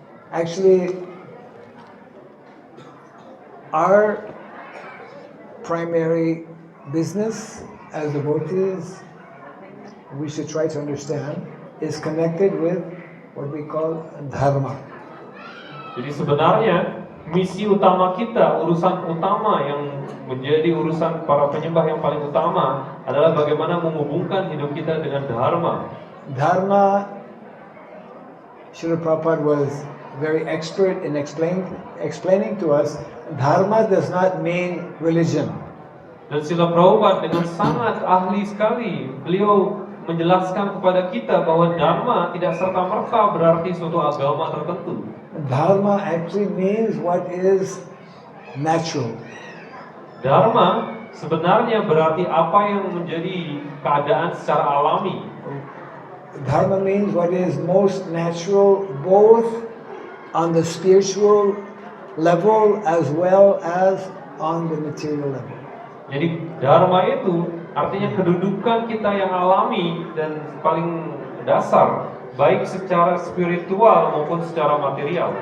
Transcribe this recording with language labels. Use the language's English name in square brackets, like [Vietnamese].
[English] Actually, our primary business as devotees, we should try to understand, is connected with what we call dharma. [Indonesian] Jadi sebenarnya misi utama kita, urusan utama yang menjadi urusan para penyembah yang paling utama adalah bagaimana menghubungkan hidup kita dengan dharma. [English] Dharma, Srila Prabhupada was very expert in explaining to us, dharma does not mean religion. [Indonesian] Dan Srila Prabhupada dengan sangat ahli sekali, beliau menjelaskan kepada kita bahwa dharma tidak serta-merta berarti suatu agama tertentu. [English] Dharma actually means what is natural. [Indonesian] Dharma sebenarnya berarti apa yang menjadi keadaan secara alami. [English] Dharma means what is most natural both on the spiritual level as well as on the material level. [Indonesian] Jadi dharma itu artinya kedudukan kita yang alami dan paling dasar, baik secara spiritual maupun secara material.